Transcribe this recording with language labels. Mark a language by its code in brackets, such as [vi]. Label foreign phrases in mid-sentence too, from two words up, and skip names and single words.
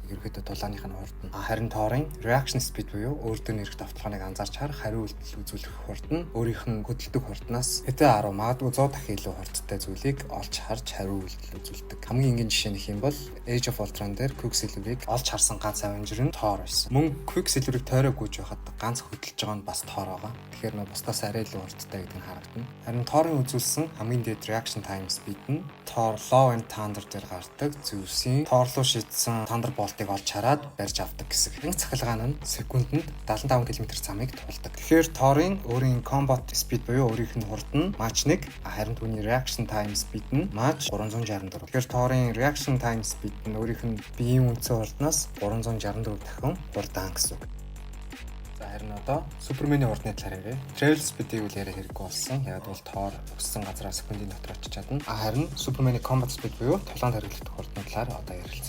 [mn] Ерөнхийдөө дулааных нь хурд нь. Харин Торын [en] reaction speed [mn] буюу өөр дөр нэрх давталгааныг анзаарч харах хариу үйлдэл үзүүлэх хурд нь өөрийнх нь хөдөлдөг хурднаас хэдэн 10 магадгүй 100 дахин илүү хурдтай зүйлийг олж харж хариу үйлдэл үзүүлдэг. Хамгийн энгийн жишээ нь юм бол Age of Ultron дээр Quicksilver-ыг олж харсан ганц Avenger нь Thor байсан. Мөн Quicksilver-ыг тойроо гүйж байхад ганц хөдөлж байгаа нь бас Thor байгаа. Тэгэхээр нөө бусдаас арай илүү хурдтай гэдэг нь харагдана. Харин Thor-ын үзүүлсэн хамгийн дээд [en] reaction time speed [mn] нь Thor Love and Thunder дээр гардаг Zeus-ийн Thor руу шийдсэн Thunderbolt-ыг олж хараад барьж авдаг гэсэн. Энэ цахилгаан нь секундэд 75 км замыг туулдаг. Тэгэхээр Thor-ын өөрийн [en] combat speed [mn] буюу өөрийнх нь хурд нь Mach 1, харин түүний [en] reaction time speed [mn] нь Mach 364. Тэгэхээр Thor-ын [en] reaction time speed [mn] нь өөрийнх нь биеийн үндсэн хурднаас 364 дахин хурдан гэсэн. Харин одоо Суперменийн урдны талаар ярив. [en] Travel speed- [mn] ийг үл яриа хэрэггүй болсон. Яг бол Thor өссөн газараа секундын дотор очиж чадна. Харин Суперменийн [en] combat speed [mn] буюу тулаанд хэрэглэх хурдны талаар одоо ярилцъя.